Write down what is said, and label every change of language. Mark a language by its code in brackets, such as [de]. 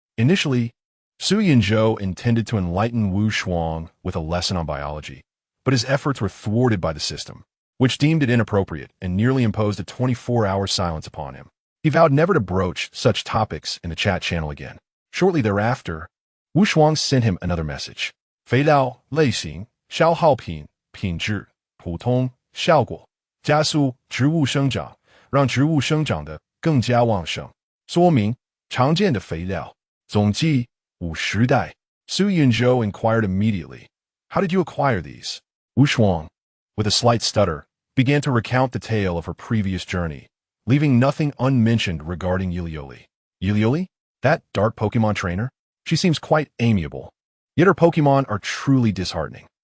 [en] Initially, Su Yunzhao intended to enlighten Wu Shuang with a lesson on biology, but his efforts were thwarted by the system, which deemed it inappropriate and nearly imposed a 24-hour silence upon him. He vowed never to broach such topics in the chat channel again. Shortly thereafter, Wu Shuang sent him another message. [zh] 肥料类型消耗品品质普通效果加速植物生长，让植物生长得更加旺盛。说明常见的肥料总计50袋。 [en] Su Yunzhou inquired immediately, "How did you acquire these?" Wu Shuang, with a slight stutter, began to recount the tale of her previous journey, leaving nothing unmentioned regarding Yilioli. Yilioli? That dark Pokemon trainer? She seems quite amiable, yet her Pokemon are truly disheartening.